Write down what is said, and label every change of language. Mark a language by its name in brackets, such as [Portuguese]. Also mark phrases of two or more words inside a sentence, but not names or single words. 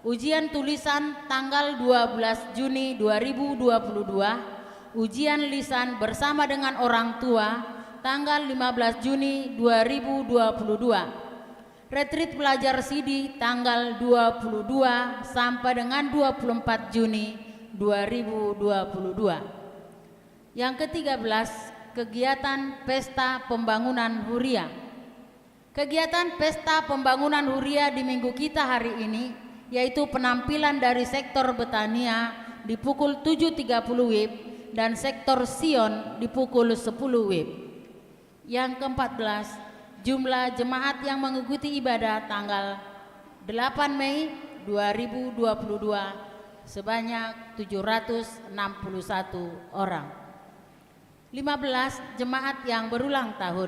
[Indonesian] Ujian tulisan tanggal 12 Juni 2022, ujian lisan bersama dengan orang tua tanggal 15 Juni 2022. Retreat pelajar CD tanggal 22 sampai dengan 24 Juni 2022. Yang ke-13, kegiatan Pesta Pembangunan Huria. Kegiatan Pesta Pembangunan Huria di minggu kita hari ini yaitu penampilan dari sektor Betania di pukul 7.30 WIB dan sektor Sion di pukul 10 WIB. Yang ke-14, jumlah jemaat yang mengikuti ibadah tanggal 8 Mei 2022 sebanyak 761 orang. 15 jemaat yang berulang tahun.